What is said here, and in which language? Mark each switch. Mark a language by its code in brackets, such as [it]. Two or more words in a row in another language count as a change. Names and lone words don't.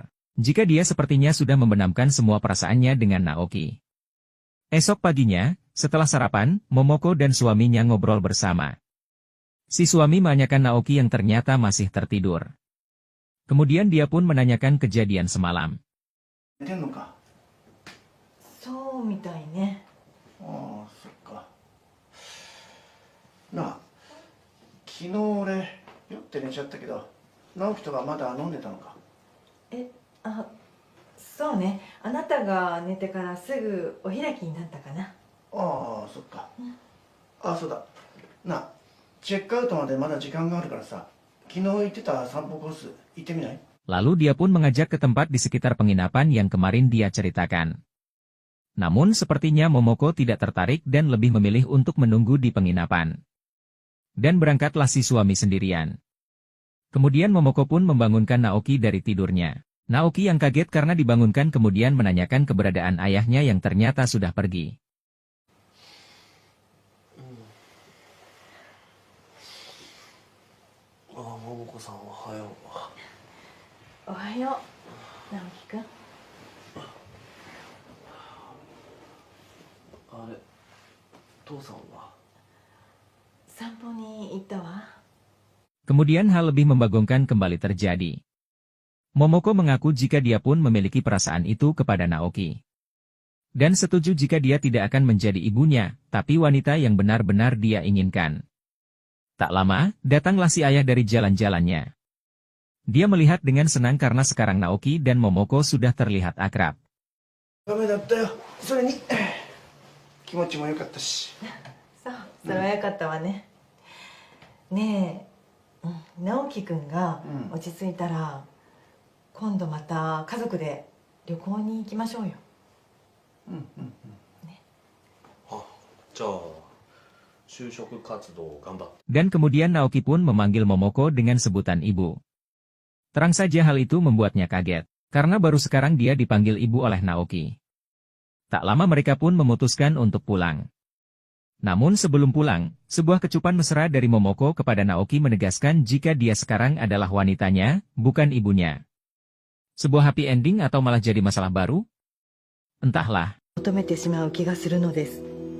[id] Jika dia sepertinya sudah membenamkan semua perasaannya dengan Naoki. Esok paginya, setelah sarapan, Momoko dan suaminya ngobrol bersama. Si suami menanyakan Naoki yang ternyata masih tertidur. Kemudian dia pun menanyakan kejadian semalam. [ja] 寝てんのか？そうみたいね。ああ、そっか。なあ、昨日俺酔って寝ちゃったけど、直樹とかまだ飲んでたのか？あ、 そうね、あなたが寝てからすぐお開きになったかな。ああ、そっか。あ、そうだ。な、チェックアウトまでまだ時間があるからさ、昨日言ってた散歩コース行ってみない？ [id] Lalu dia pun mengajak ke tempat di sekitar penginapan yang kemarin dia ceritakan. Namun sepertinya Momoko tidak tertarik dan lebih memilih untuk menunggu di penginapan. Dan berangkatlah si suami sendirian. Kemudian Momoko pun membangunkan Naoki dari tidurnya. Naoki yang kaget karena dibangunkan kemudian menanyakan keberadaan ayahnya yang ternyata sudah pergi. [ja] ああ、桃子さんおはよう。おはよう、直樹くん。あれ、父さんは？散歩に行ったわ。 [id] Kemudian hal lebih membagongkan kembali terjadi. Momoko mengaku jika dia pun memiliki perasaan itu kepada Naoki. Dan setuju jika dia tidak akan menjadi ibunya, tapi wanita yang benar-benar dia inginkan. Tak lama, datanglah si ayah dari jalan-jalannya. Dia melihat dengan senang karena sekarang Naoki dan Momoko sudah terlihat akrab. [ja] ダメだったよ。それに気持ちも良かったし。そう、それはよかったわね。ねえ、直樹くんが落ち着いたら、今度また家族で旅行に行きましょうよ。あ、じゃあ就職活動頑張って。 [id] Dan kemudian Naoki pun memanggil Momoko dengan sebutan ibu. Terang saja hal itu membuatnya kaget, karena baru sekarang dia dipanggil ibu oleh Naoki. Tak lama mereka pun memutuskan untuk pulang. Namun sebelum pulang, sebuah kecupan mesra dari Momoko kepada Naoki menegaskan jika dia sekarang adalah wanitanya, bukan ibunya. Sebuah [en] happy ending [id] atau malah jadi masalah baru? Entahlah. [ja] 求めてしまう気がするのです。